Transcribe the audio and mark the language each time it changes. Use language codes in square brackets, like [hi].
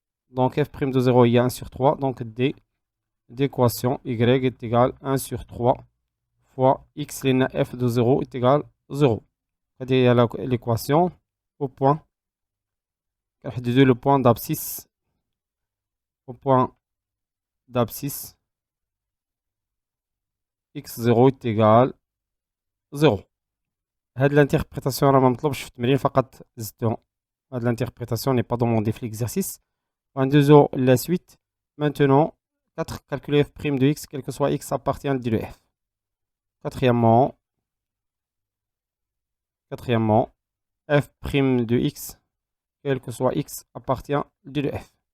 [fr] Donc f prime de 0 هي 1 sur 3 donc d d'équation y est égale 1 sur 3 fois x لأن f de 0 est égal 0. هذه هي l'équation au point كنحددو le point d'abscisse au point d'abscisse x0 est égal 0. [ar] هاد l'interprétation راه ما مطلوبش في التمرين فقط زدتو. [fr] هاد l'interprétation n'est pas demandée في l'exercice. [ar] غندوزو [fr] la suite. Maintenant 4 calculer f' de x quel que soit x appartient à d de f. Quatrièmement f' de x quel que soit x appartient à d de f.